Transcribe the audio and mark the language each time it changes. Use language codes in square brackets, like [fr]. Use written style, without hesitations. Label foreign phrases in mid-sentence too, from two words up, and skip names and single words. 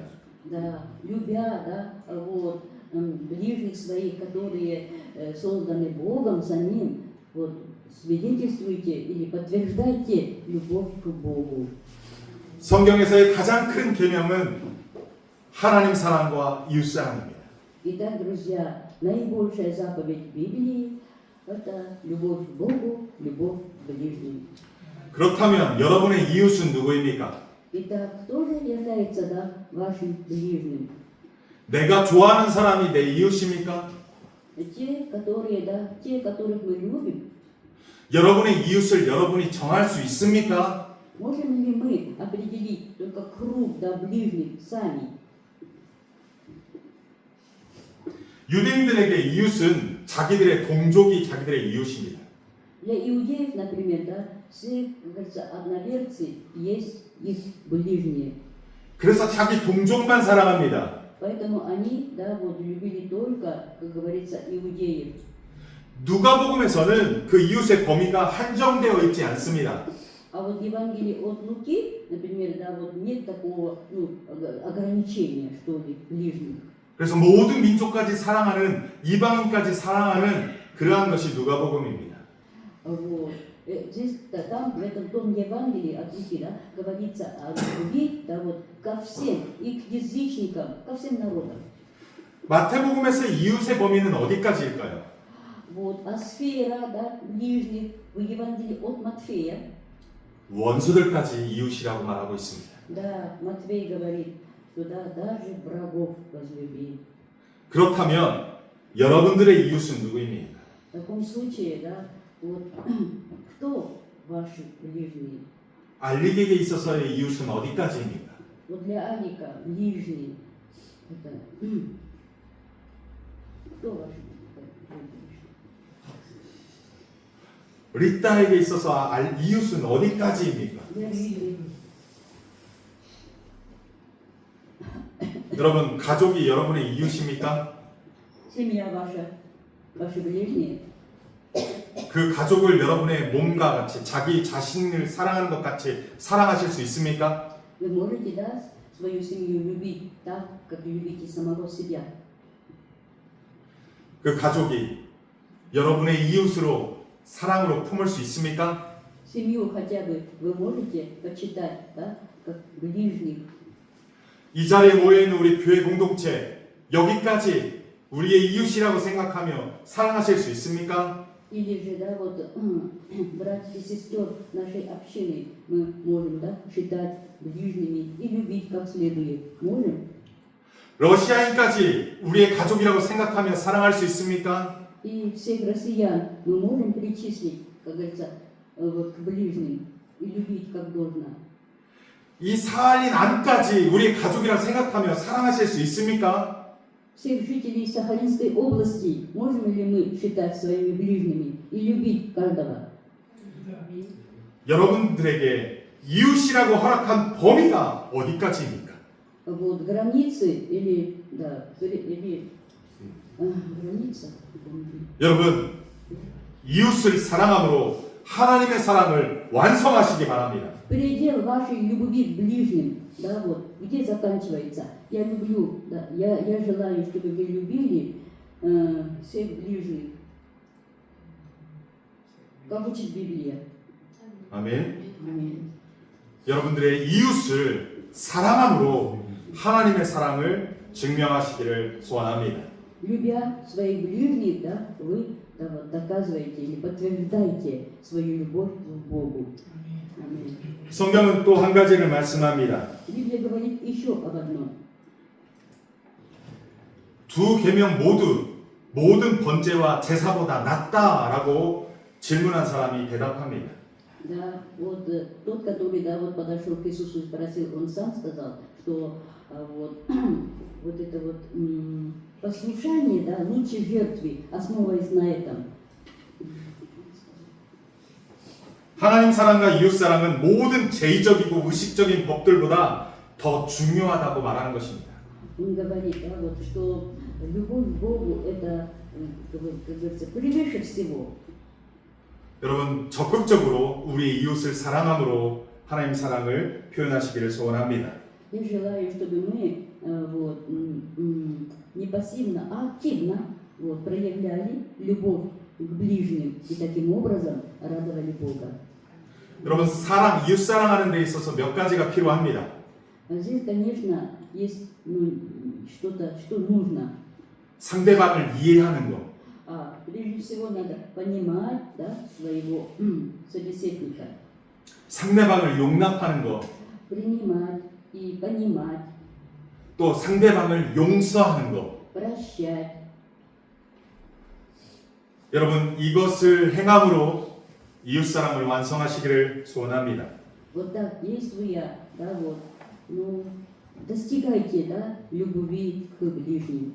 [ru] Да, любя, да, вот, ближних своих, которые созданы Богом самим, вот, свидетельствуйте или подтверждайте любовь к Богу. [ko] 성경에서의 가장 큰 계명은 하나님 사랑과 이웃 사랑입니다. [ru] Итак, друзья, наибольшая заповедь Библии – это любовь к Богу, любовь к ближним. [ko] 그렇다면 여러분의 이웃은 누구입니까? [ru] Итак, кто же является, да, вашим ближним? [ko] 내가 좋아하는 사람이 내 이웃입니까? [ru] Те, которые, да, те, которых мы любим. [ko] 여러분의 이웃을 여러분이 정할 수 있습니까? [ru] Можем ли мы определить только круг, да, ближних сами? [ko] 유대인들에게 이웃은 자기들의 동족이 자기들의 이웃입니다. [ru] Для иудеев, например, да, все, как говорится, одноверцы есть их ближние. [ko] 그래서 자기 동족만 사랑합니다. [ru] Поэтому они, да, вот, любили только, как говорится, иудеев. [ko] 누가복음에서는 그 이웃의 범위가 한정되어 있지 않습니다. [ru] А вот в Евангелии от Луки, например, да, вот нет такого ограничения, что ли, ближних. [ko] 그래서 모든 민족까지 사랑하는 이방인까지 사랑하는 그러한 것이 누가복음입니다. [ru] Вот. Здесь, да, там, в этом том Евангелии от Луки, да, говорится о любви, да, вот, ко всем, и к язычникам, ко всем народам. [ko] 마태복음에서 이웃의 범위는 어디까지일까요? [ru] Вот. А сфера, да, ближних в Евангелии от Матфея, [ko] 원수들까지 이웃이라고 말하고 있습니다. [ru] да, Матфей говорит, что да, даже врагов возлюби. [ko] 그렇다면 여러분들의 이웃은 누구입니까? [ru] В таком случае, да, вот, кто ваши ближние? [ko] 알리게에 있어서의 이웃은 어디까지입니까? [ru] Вот для Алика ближний, это, кто ваши ближние? [ko] 리따에게 있어서 이웃은 어디까지입니까? [ru] Для Риты. [ko] 여러분, 가족이 여러분의 이웃입니까? [ru] Семья ваша, ваши ближние. [ko] 그 가족을 여러분의 몸과 같이 자기 자신을 사랑하는 것 같이 사랑하실 수 있습니까? [ru] Вы можете, да, свою семью любить так, как любите самого себя. [ko] 그 가족이 여러분의 이웃으로 사랑으로 품을 수 있습니까? [ru] Семью хотя бы вы можете почитать, да, как ближних. [ko] 이 자리에 모여 있는 우리 교회 공동체 여기까지 우리의 이웃이라고 생각하며 사랑하실 수 있습니까? [ru] Или же, да, вот, братьев и сестер нашей общины мы можем, да, считать ближними и любить как следует. Можем? [ko] 러시아인까지 우리의 가족이라고 생각하며 사랑할 수 있습니까? [ru] И всех россиян мы можем причислить, как говорится, вот, к ближним и любить как должно. [ko] 이 사할린 안까지 우리의 가족이라고 생각하며 사랑하실 수 있습니까? [ru] Всех жителей Сахалинской области можем ли мы считать своими ближними и любить каждого? [ko] 여러분들에게 이웃이라고 허락한 범위가 어디까지입니까? [ru] Вот границы или, да, или граница. [ko] 여러분, 이웃을 사랑함으로 하나님의 사랑을 완성하시기 바랍니다. [ru] Предел вашей любви к ближним, да, вот, где заканчивается? Я люблю, да, я желаю, чтобы вы любили всех ближних. Как учит Библия. [ko] 아멘. [ru] Аминь. [ko] 여러분들의 이웃을 사랑함으로 하나님의 사랑을 증명하시기를 소원합니다. [ru] Любя своих ближних, да, вы, да, вот, доказываете или подтверждаете свою любовь к Богу. Аминь. [ko] 성경은 또 한 가지를 말씀합니다. [ru] Библия говорит еще об одном. [ko] 두 계명 모두 모든 번제와 제사보다 낫다라고 질문한 사람이 대답합니다. [ru] Да, вот тот, который, да, вот подошел к Иисусу и спросил, он сам сказал, что вот, вот это вот послушание, да, лучше жертвы, основываясь на этом. [ko] 하나님 사랑과 이웃 사랑은 모든 제의적이고 의식적인 법들보다 더 중요하다고 말하는 것입니다. [ru] Он говорит, да, вот, что любовь к Богу это, как говорится, превыше всего. [ko] 여러분 적극적으로 우리의 이웃을 사랑함으로 하나님 사랑을 표현하시기를 소원합니다. [ru] Я желаю, чтобы мы вот, не пассивно, а активно вот, проявляли любовь к ближним и таким образом радовали Бога. [ko] 여러분 사랑, 이웃 사랑하는 데 있어서 몇 가지가 필요합니다. [ru] Здесь, конечно, есть что-то, что нужно. [ko] 상대방을 이해하는 것, [ru] Прежде всего надо понимать, да, своего собеседника. [ko] 상대방을 용납하는 것, [ru] Принимать и понимать, [ko] 또 상대방을 용서하는 것. [ru] прощать. [ko] 여러분 이것을 행함으로 이웃 사랑을 완성하시기를 소원합니다. [ru] Вот так действуя, да, вот, ну, достигайте, да, любви к ближним.